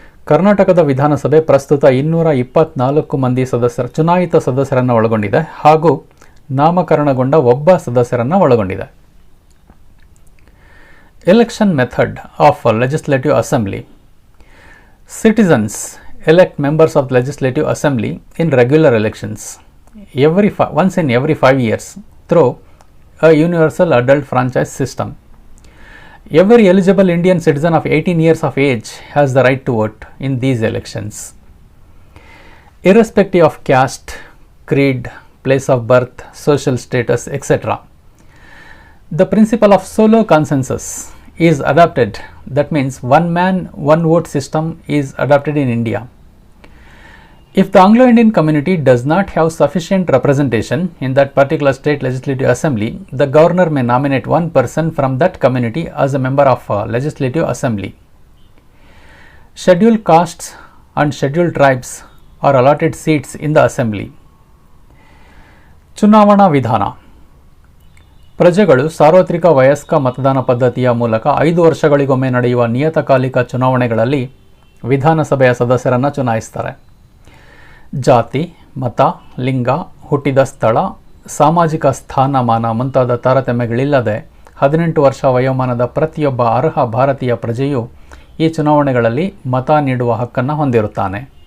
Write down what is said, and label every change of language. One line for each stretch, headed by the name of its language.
Kannada: ಕರ್ನಾಟಕದ ವಿಧಾನಸಭೆ ಪ್ರಸ್ತುತ 224 ಮಂದಿ ಚುನಾಯಿತ ಸದಸ್ಯರನ್ನು ಒಳಗೊಂಡಿದೆ ಹಾಗೂ ನಾಮಕರಣಗೊಂಡ ಒಬ್ಬ ಸದಸ್ಯರನ್ನು ಒಳಗೊಂಡಿದೆ.
English: Election method of legislative assembly. Citizens elect members of the Legislative Assembly in regular elections once in every 5 years through a universal adult franchise system. Every eligible Indian citizen of 18 years of age has the right to vote in these elections. Irrespective of caste, creed, place of birth, social status, etc. The principle of solo consensus is adopted. That means one man, one vote system is adopted in India. If the Anglo-Indian community does not have sufficient representation in that particular state legislative assembly, the governor may nominate one person from that community as a member of a legislative assembly. Scheduled castes and scheduled tribes are allotted seats in the assembly.
Kannada: ಚುನಾವಣಾ ವಿಧಾನ. ಪ್ರಜೆಗಳು ಸಾರ್ವತ್ರಿಕ ವಯಸ್ಕ ಮತದಾನ ಪದ್ಧತಿಯ ಮೂಲಕ 5 ವರ್ಷಗಳಿಗೊಮ್ಮೆ ನಡೆಯುವ ನಿಯತಕಾಲಿಕ ಚುನಾವಣೆಗಳಲ್ಲಿ ವಿಧಾನಸಭೆಯ ಸದಸ್ಯರನ್ನು ಚುನಾಯಿಸ್ತಾರೆ. ಜಾತಿ, ಮತ, ಲಿಂಗ, ಹುಟ್ಟಿದ ಸ್ಥಳ, ಸಾಮಾಜಿಕ ಸ್ಥಾನಮಾನ ಮುಂತಾದ ತಾರತಮ್ಯಗಳಿಲ್ಲದೆ 18 ವರ್ಷ ವಯೋಮಾನದ ಪ್ರತಿಯೊಬ್ಬ ಅರ್ಹ ಭಾರತೀಯ ಪ್ರಜೆಯು ಈ ಚುನಾವಣೆಗಳಲ್ಲಿ ಮತ ನೀಡುವ ಹಕ್ಕನ್ನು ಹೊಂದಿರುತ್ತಾನೆ.